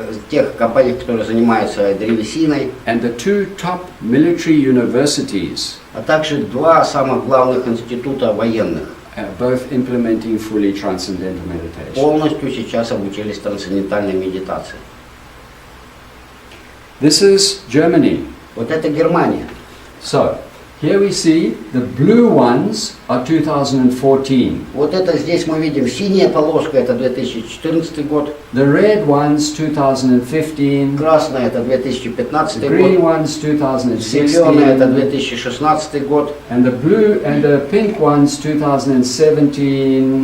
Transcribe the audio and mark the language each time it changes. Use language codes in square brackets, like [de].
[ru] тех компаниях, которые занимаются древесиной, [en] and the two top military universities, [ru] а также два самых главных института военных. [en] Both implementing fully transcendental meditation. [ru] Полностью сейчас обучились трансцендентальной медитации. [en] This is Germany. [ru] Вот это Германия. [en] So, here we see the blue ones are 2014. [ru] Вот это здесь мы видим синяя полоска, это 2014 год. [en] The red ones 2015. [ru] Красная это 2015 [en] The green [ru] год. [en] ones 2016. [ru] Зеленая это 2016 год. [en] And the blue and the pink ones 2017.